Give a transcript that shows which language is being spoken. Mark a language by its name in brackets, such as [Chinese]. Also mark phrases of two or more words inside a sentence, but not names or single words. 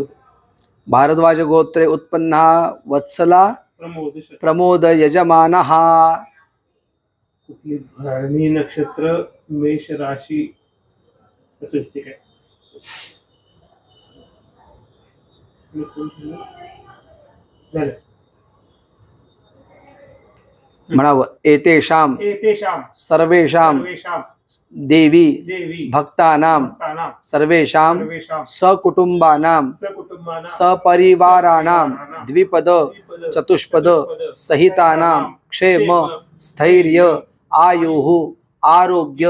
[Sanskrit] भारद्वाज गोत्रे उत्पन्नः वत्सला प्रमोद प्रमोद यजमानः [Marathi] कुठली भरणी नक्षत्र मेष राशी असं ठीक आहे झालं म्हणावं एतेषां [Sanskrit] एतेषां सर्वेषां सर्वेषां देवी देवी भक्तानां भक्तानां सर्वेषां सर्वेषां सकुटुंबानां सकुटुंबानां सपरिवाराणां द्विपद चतुष्पद सहितानां क्षेम स्थैर्य आयुः आरोग्य